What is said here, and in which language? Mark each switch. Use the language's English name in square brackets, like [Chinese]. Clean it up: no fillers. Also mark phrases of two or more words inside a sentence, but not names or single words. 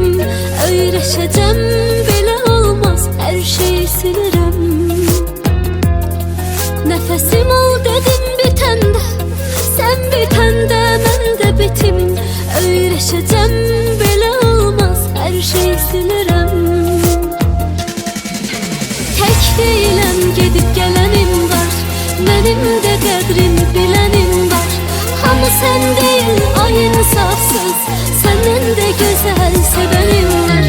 [Azerbaijani] Öyrəşəcəm, belə olmaz, [Turkish] her şeyi [Azerbaijani] silirəm. Nefesim ol dedim bitende, sen bitende mən də bitim. Öyrəşəcəm, belə olmaz, [Turkish] her şeyi [Azerbaijani] silirəm. [Turkish] Tek değilim, gidip gelenim var, benim de qədrimi bilenim var. Hamı sen değil, ay insafsız, senden de güzel sevenim var.